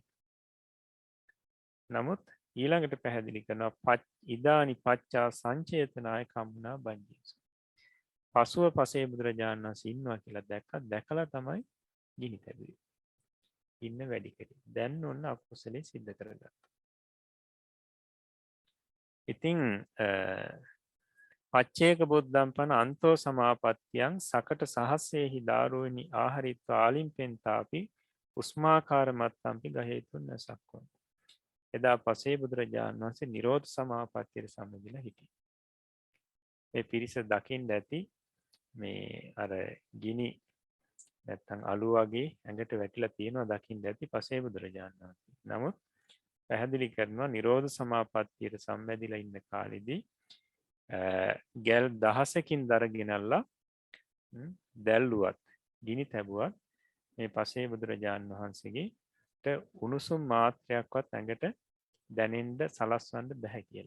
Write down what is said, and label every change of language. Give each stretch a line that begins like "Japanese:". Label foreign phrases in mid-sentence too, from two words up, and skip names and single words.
Sinhala: නමුත් ඊළඟට පැහැදිලි කරනවා
Pali: ඉදානි පච්චා සංචේතනාය කම්මුණා බංජිසු.
Sinhala: පසුව පසේ බුදුරජාණන් වහන්සේ ඉන්නවා කියලා දැකලා තමයි ගිනි තැබුවේ. ඉන්න වැඩි කරේ. දැන් ඔන්න අකුසලේ සිද්ධ කරගත්තා.
Pali: ඉතින් පච්චේක බුද්ධම් පන අන්තෝ සමාපත්තියන් සකට සහස්සේහි දාරුවනි ආහරිත්ව ආලිම්පෙන්තාපි උස්මාකාර මත්තම්පි ගහේතුන් නැසක්කොන්.
Sinhala: එදා පසේ බුදුරජාණන් වහන්සේ නිරෝධ සමාපත්තියට සමගිලා හිටියේ. මේ පිරිස දකින්න ඇති මේ අර ගිනි නැත්තම් අලු වගේ ඇඟට වැටිලා තියෙනවා දකින්න ඇති පසේ බුදුරජාණන් වහන්සේ. නමුත් පැහැදිලි කරනවා නිරෝධ සමාපත්තියට සම්බැඳිලා ඉන්න කාලෙදී ගැල් දහසකින් දර ගෙනල්ලා දැල්ලුවත් ගිනි තැබුවත් මේ පසේ බුදුරජාණන් වහන්සේගේට උණුසුම් මාත්‍රයක්වත් ඇඟට දැනෙන්න සලස්වන්න බෑ කියලා.